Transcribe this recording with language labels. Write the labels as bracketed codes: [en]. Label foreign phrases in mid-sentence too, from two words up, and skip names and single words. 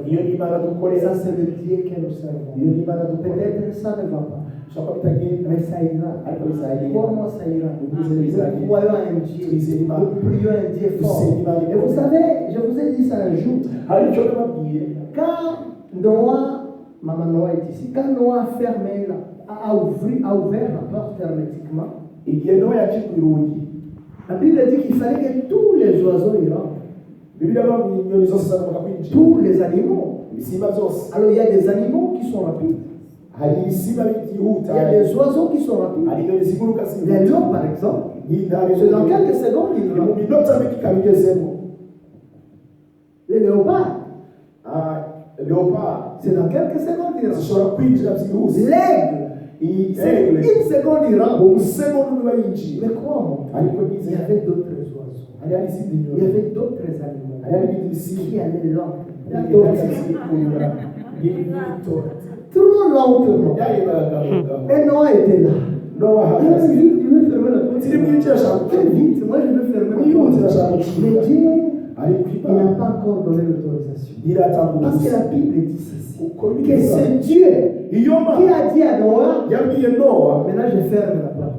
[rw] iyo ni imana dukorera [fr] Ça, c'est le Dieu que nous servons. [rw] iyo ni imana dukorera [fr] Peut-être ça ne va pas, [rw] ushobora kuba bitagenda [fr] mais ça ira. [rw] ariko bizagenda. [fr] Crois-moi, ça ira. Nous Nous croyons à un Dieu. Nous prions à un Dieu fort. Et vous savez, je vous ai dit ça un jour. [rw] hari icyo nababwiye [fr] Quand Noah, maman Noah est ici, quand Noah a fermé, a ouvert la porte hermétiquement, [rw] igihe nowa yakinguye urugi [fr] la Bible dit qu'il fallait que tous les oiseaux y rentrent. [rw] bibiliya bavuga ngo inyoni zose zagombaga kwinjira [fr] Tous les animaux. [rw] ibisimba byose. [fr] Alors il y a des animaux qui sont rapides. [rw] hari ibisimba byihuta [fr] Il y a des oiseaux qui sont rapides. [rw] hari inyoni ziguruka Les zihuta [fr] lions, par exemple, [rw] nk'intare [fr] c'est dans quelques secondes ils [rw] mu [fr] rentrent. [rw] minota mike ikaba igezemo. [fr] Les léopards, [rw] leopard [fr] c'est dans quelques secondes ils rentrent. [rw] zishobora kwinjira byihuse. [fr] L'aigle, c'est Aigle, une seconde il rentre. [rw] umusegonda umwe bayinjiye [fr] Mais crois-moi, [rw] ariko [fr] il y [rw] nizera [fr] avait d'autres oiseaux. [rw] hari hari izindi [fr] Il y [rw] nyoni [fr] avait d'autres animaux [rw] hari hari ibindi bisimba [fr] qui allaient l'entrer. [rw] byagenda zikuyura nk'itora [fr] Tout le monde lentement. Et Noah était là. Il a dit, vite, il veut fermer la porte. Très vite, moi je veux fermer la porte. Mais Dieu, il n'a pas encore donné l'autorisation. Parce que la Bible dit ceci. Que c'est Dieu qui a dit à Noah, maintenant je ferme la porte.